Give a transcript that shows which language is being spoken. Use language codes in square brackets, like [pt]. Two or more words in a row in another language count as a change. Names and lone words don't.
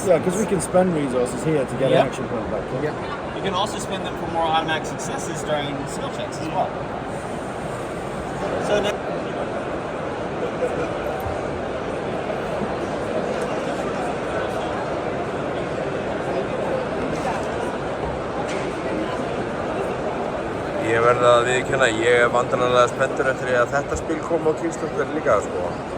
[en] Yeah, because we can spend resources here to get action point back. Yeah. You can also spend them for more automatic successes during skill checks as well. So [is] Ég verð að viðurkenna, ég vandræðanlega spenntur eftir að þetta spil kom á Kickstarter líka, sko.